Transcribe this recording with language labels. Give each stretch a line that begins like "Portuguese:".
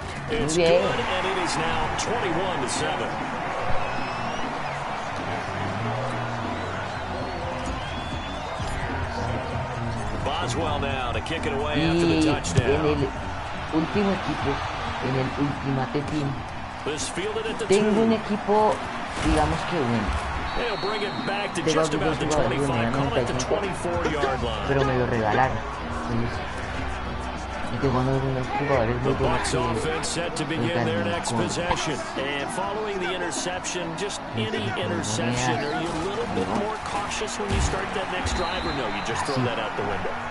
English: It's good, and it is now 21-7. Boswell now to kick it away after the touchdown.
Spanish: En el último equipo, en el Ultimate Team, tengo un equipo, digamos que bueno.
English: They'll bring it back to just about the 25, call it the 24-yard line.
Spanish: Pero me lo regalaron. The
English: Bucs offense set to begin their next possession. And following the interception, just any interception, are you a little bit more cautious when you start that next drive, or no, you just throw that out the window?